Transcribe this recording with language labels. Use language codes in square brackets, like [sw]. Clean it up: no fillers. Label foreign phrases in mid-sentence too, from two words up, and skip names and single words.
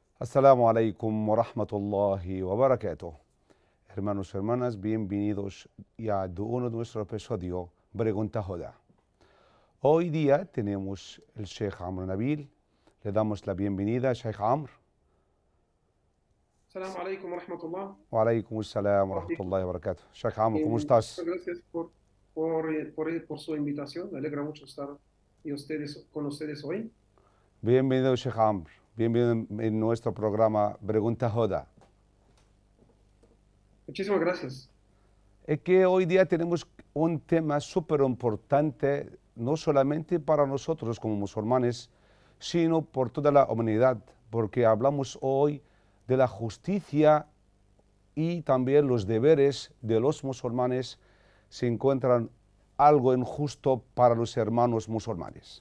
[ar] السلام عليكم ورحمة الله وبركاته. [es] Hermanos y hermanas, bienvenidos ya a uno de nuestro episodio Pregunta Joda. Hoy día tenemos el Sheikh Amr Nabil. Le damos la bienvenida, Sheikh Amr. [ar] السلام عليكم ورحمة الله. وعليكم السلام ورحمة الله وبركاته. [es] Sheikh Amr, ¿cómo Muchas estás? gracias por su invitación. Me alegra mucho estar con ustedes hoy. Bienvenido, Sheikh Amr. Bienvenido en nuestro programa Pregunta Joda. Muchísimas gracias. Es que hoy día tenemos un tema súper importante, no solamente para nosotros como musulmanes, sino por toda la humanidad, porque hablamos hoy de la justicia y también los deberes de los musulmanes si encuentran algo injusto para los hermanos musulmanes.